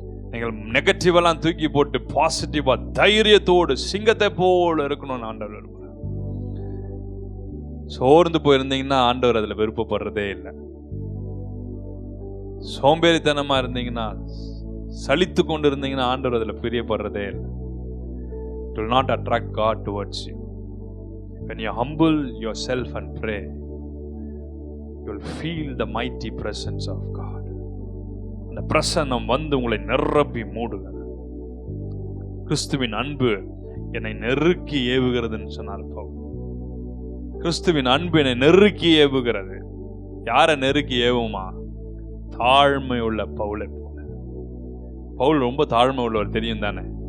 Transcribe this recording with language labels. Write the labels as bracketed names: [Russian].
[Tamil] நீங்கள் நெகட்டிவெல்லாம் தூக்கி போட்டு பாசிட்டிவா தைரியத்தோடு சிங்கத்தை போல இருக்கணும்னு ஆண்டவர் விரும்புறார். சோர்ந்து போயிருந்தீங்கன்னா ஆண்டவர் அதுல விருப்பப்படுறதே இல்லை. சோம்பேறித்தனமா இருந்தீங்கன்னா, சலித்து கொண்டு இருந்தீங்கன்னா ஆண்டவர் அதுல பிரியப்படுறதே இல்லை. [English] It will not attract God towards you. When you humble yourself and pray, you will feel the mighty presence of God. [Tamil] அந்த பிரசன்னம் வந்து உங்களை நிரப்பி மூடுகிறது. கிறிஸ்துவின் அன்பு என்னை நெருக்கி ஏவுகிறதுன்னு சொன்னார் பவுல். கிறிஸ்துவின் அன்பு என்னை நெருக்கி ஏவுகிறது. யாரை நெருக்கி ஏவுமா? தாழ்மை உள்ள பவுலை போல. பவுல் ரொம்ப தாழ்மை உள்ளவர், தெரியும் தானே?